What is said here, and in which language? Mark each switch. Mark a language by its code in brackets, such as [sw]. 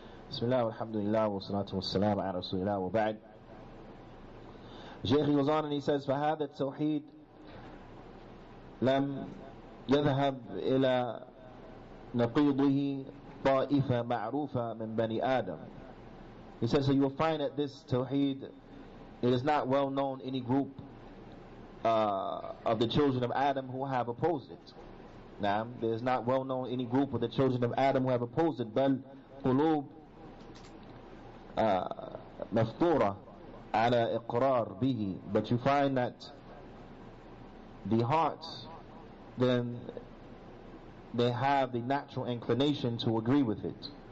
[ar] بسم الله والحمد لله والصلاة والسلام على رسول الله وبعد. [en] Shaykh goes on and he says, [ar] فهذا التوحيد لم يذهب إلى نقيضه طائفة معروفة من بني آدم. [en] He says, so you will find that this Tawheed, it is not well known any group of the children of Adam who have opposed it. Now, there is not well known any group of the children of Adam who have opposed it. [ar] بل قلوب مفطورة على إقرار به. [en] But you find that the hearts, then they have the natural inclination to agree with it.